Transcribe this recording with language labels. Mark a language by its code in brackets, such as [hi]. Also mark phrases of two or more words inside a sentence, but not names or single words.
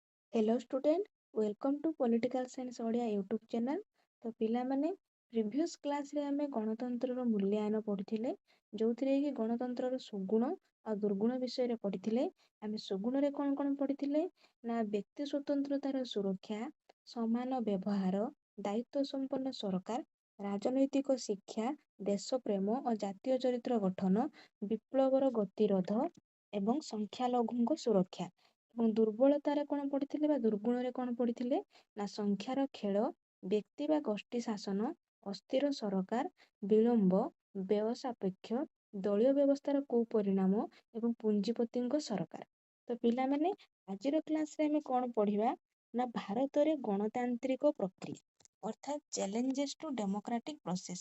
[en] Hello student welcome to Political Science Odia YouTube channel. [or] ତ ପିଲା ମାନେ [en] previous class [or] ରେ ଆମେ ଗଣତନ୍ତ୍ର ମୂଲ୍ୟାଙ୍କନ ପଢ଼ିଥିଲେ ଯେଉଁଥିରେ କି ଗଣତନ୍ତ୍ର ସୁଗୁଣ ଆଉ ଦୁର୍ଗୁଣ ବିଷୟରେ ପଢ଼ିଥିଲେ। ଆମେ ସୁଗୁଣରେ କେଉଁ କେଉଁ ପଢ଼ିଥିଲେ ନା ବ୍ୟକ୍ତି ସ୍ୱତନ୍ତ୍ରତାର ସୁରକ୍ଷା, ସମାନ ବ୍ୟବହାର, ଦାୟିତ୍ୱ ସମ୍ପନ୍ନ ସରକାର, ରାଜନୈତିକ ଶିକ୍ଷା, ଦେଶ ପ୍ରେମ ଆଉ ଜାତୀୟ ଚରିତ୍ର ଗଠନ, ବିପ୍ଳବର ଗତିରୋଧ ଏବଂ ସଂଖ୍ୟାଲଘୁଙ୍କ ସୁରକ୍ଷା। ଏବଂ ଦୁର୍ବଳତାରେ କ'ଣ ପଡ଼ିଥିଲେ ବା ଦୁର୍ଗୁଣରେ କ'ଣ ପଡ଼ିଥିଲେ ନା ସଂଖ୍ୟାର ଖେଳ, ବ୍ୟକ୍ତି ବା ଗୋଷ୍ଠୀ ଶାସନ, ଅସ୍ଥିର ସରକାର, ବିଳମ୍ବ, ବ୍ୟୟ ସାପେକ୍ଷ, ଦଳୀୟ ବ୍ୟବସ୍ଥାର କୁପରିଣାମ ଏବଂ ପୁଞ୍ଜିପତିଙ୍କ ସରକାର। ତ ପିଲାମାନେ ଆଜିର କ୍ଲାସରେ ଆମେ କ'ଣ ପଢ଼ିବା ନା ଭାରତରେ ଗଣତାନ୍ତ୍ରିକ ପ୍ରକ୍ରିୟା ଅର୍ଥାତ୍ [en] challenges to democratic process.